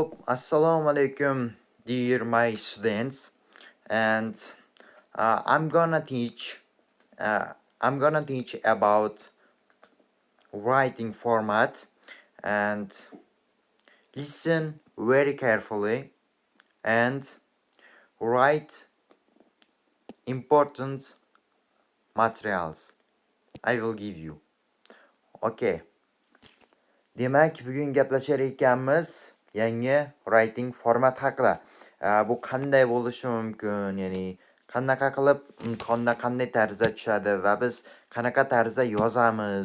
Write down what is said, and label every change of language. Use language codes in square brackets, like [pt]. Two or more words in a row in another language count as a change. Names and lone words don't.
[ar] السلام عليكم, [en] dear my students, and I'm gonna teach about writing format, and listen very carefully and write important materials. I will give you. Okay. [uz] Demak, bugun gaplashar ekanmiz yangi [en] writing format [uz] haqida. Bu qanday bo'lishi mumkin? Ya'ni qanaqa qilib imtihonda qanday tarzda tushadi va biz qanaqa tarzda yozamiz?